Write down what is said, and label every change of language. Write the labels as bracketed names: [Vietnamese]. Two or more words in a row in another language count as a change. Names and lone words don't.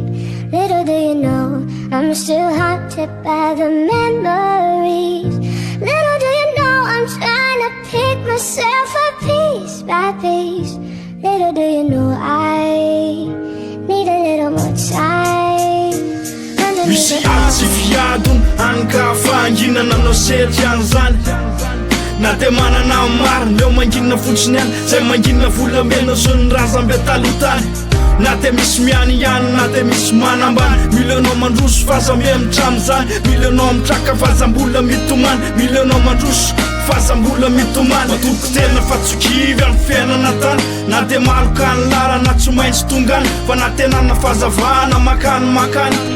[English] Little do you know I'm still haunted by the memories. Little do you know I'm trying to pick myself up piece by piece. Little do you know I need a little more time. [Malagasy] Misy atsy fiadon ankafanginana anao setry any zany na de manana mariny leo manginina fotsiny any zay manginina volamena so ny razambe talotany na de misy miany ihany na de misy manambany mila anao mandroso fazambe mitramo zany mila anao mitraka fazambola mitomany mila anao mandroso fazambola mitomany matoko tena fa tsokivy amin'ny fiainana tany na de maloka ny lalana tsy maintsy tongany fa na tenana fazavana makany makany